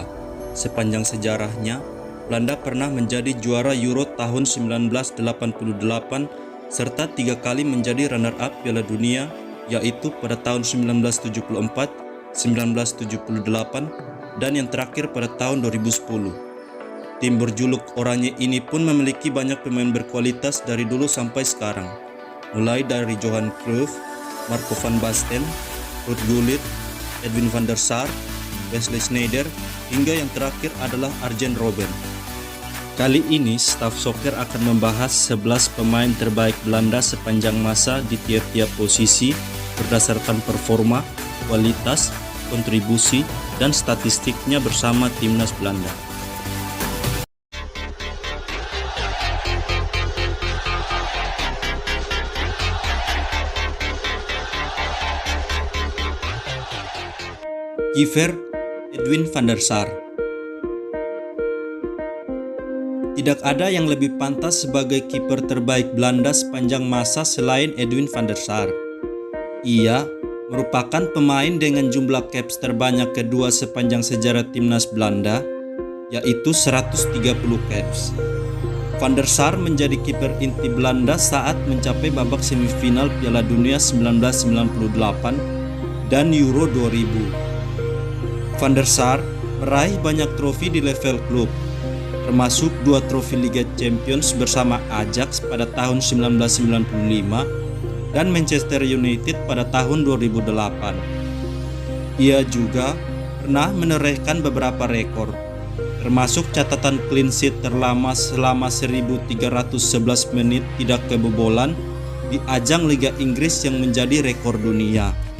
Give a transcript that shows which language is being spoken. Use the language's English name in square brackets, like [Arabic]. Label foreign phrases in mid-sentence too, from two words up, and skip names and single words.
[Indonesian] Sepanjang sejarahnya, Belanda pernah menjadi juara Euro tahun 1988 serta 3 kali menjadi runner-up Piala Dunia, yaitu pada tahun 1974, 1978, dan yang terakhir pada tahun 2010. Tim berjuluk Oranye ini pun memiliki banyak pemain berkualitas dari dulu sampai sekarang, mulai dari Johan Cruyff, Marco van Basten, Ruud Gullit, Edwin van der Sar, Wesley Sneijder, hingga yang terakhir adalah Arjen Robben. Kali ini, staf soccer akan membahas 11 pemain terbaik Belanda sepanjang masa di tiap-tiap posisi berdasarkan performa, kualitas, kontribusi, dan statistiknya bersama timnas Belanda. Kiper Edwin van der Sar. Tidak ada yang lebih pantas sebagai kiper terbaik Belanda sepanjang masa selain Edwin van der Sar. Ia merupakan pemain dengan jumlah caps terbanyak kedua sepanjang sejarah timnas Belanda, yaitu 130 caps. Van der Sar menjadi kiper inti Belanda saat mencapai babak semifinal Piala Dunia 1998 dan Euro 2000. Van der Sar meraih banyak trofi di level klub, termasuk 2 trofi Liga Champions bersama Ajax pada tahun 1995 dan Manchester United pada tahun 2008. Ia juga pernah menorehkan beberapa rekor, termasuk catatan [English] clean sheet [Indonesian] terlama selama 1311 menit tidak kebobolan di ajang Liga Inggris yang menjadi rekor dunia.